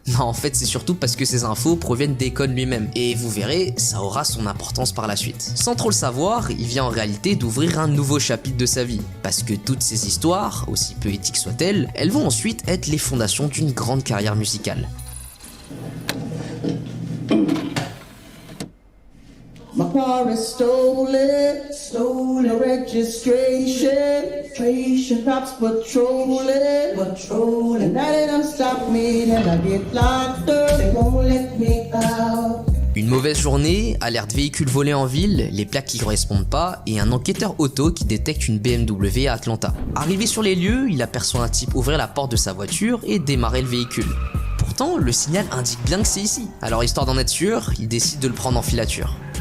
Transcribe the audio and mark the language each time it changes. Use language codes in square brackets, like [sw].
[fr] Non, en fait c'est surtout parce que ces infos proviennent d'Akon lui-même, et vous verrez, ça aura son importance par la suite. Sans trop le savoir, il vient en réalité d'ouvrir un nouveau chapitre de sa vie, parce que toutes ces histoires, aussi peu éthiques soient-elles, elles vont ensuite être les fondations d'une grande carrière musicale. [en] My car is stolen, stolen registration, cops patrolling, and now they done stop me, then I get locked up, they won't let me out. [fr] Une mauvaise journée, alerte véhicule volé en ville, les plaques qui correspondent pas et un enquêteur auto qui détecte une BMW à Atlanta. Arrivé sur les lieux, il aperçoit un type ouvrir la porte de sa voiture et démarrer le véhicule. Pourtant, le signal indique bien que c'est ici. Alors histoire d'en être sûr, il décide de le prendre en filature.